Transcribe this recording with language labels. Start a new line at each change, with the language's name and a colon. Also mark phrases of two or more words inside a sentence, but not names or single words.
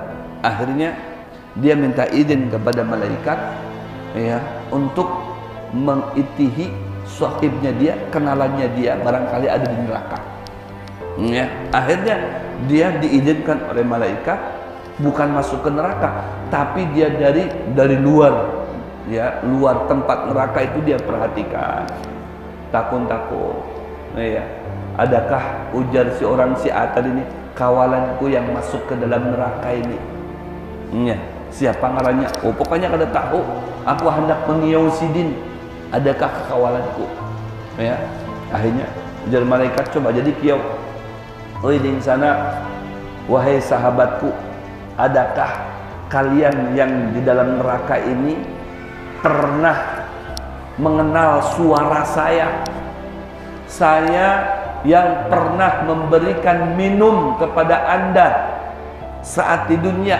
Indonesian: Akhirnya dia minta izin kepada malaikat, ya, untuk mengitihi sahibnya dia, kenalannya dia, barangkali ada di neraka. Ya, akhirnya dia diizinkan oleh malaikat bukan masuk ke neraka, tapi dia dari luar, ya, luar tempat neraka itu dia perhatikan, takut, ya,
Banjar: adakah ujar si orang si A tadi ini kawalanku yang masuk ke dalam neraka ini, ya, siapa ngarannya? Pokoknya kada tahu, aku hendak mengiau sidin, adakah kawalanku, ya, akhirnya ujar malaikat coba jadi kiau, di sana,
Indonesian: wahai sahabatku, adakah kalian yang di dalam neraka ini pernah mengenal suara saya? Saya yang pernah memberikan minum kepada Anda saat di dunia.